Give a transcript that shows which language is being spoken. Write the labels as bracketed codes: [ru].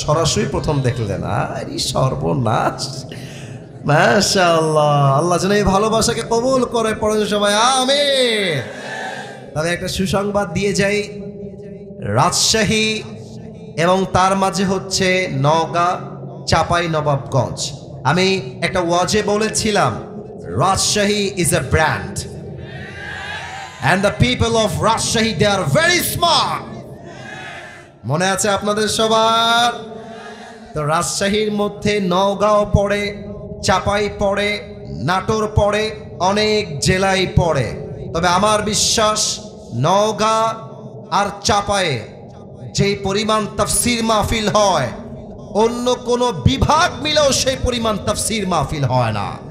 [bn] সরাসরি প্রথম দেখলেন, আরে সর্বনাশ, মাশাআল্লাহ। আল্লাহ যেন এই ভালোবাসাকে কবুল করে, পড়েন সবাই আমিন। তবে একটা সুসংবাদ দিয়ে যাই, রাজশাহী এবং তার মাঝে হচ্ছে নওগাঁ, চাপাই নবাবগঞ্জ। আমি একটা ওয়াজে বলেছিলাম, [en] Rajshahi is a brand and the people of Rajshahi, they are very smart. [bn] মনে আছে আপনাদের সবার? তো রাজশাহীর মধ্যে নওগাঁও পড়ে, চাপাই পড়ে, নাটোর পড়ে, অনেক জেলাই পড়ে। তবে আমার বিশ্বাস নওগাঁ আর চাপায়ে যেই পরিমাণ তাফসীর মাহফিল হয়, অন্য কোনো বিভাগ মিলেও সেই পরিমাণ তাফসীর মাহফিল হয় না।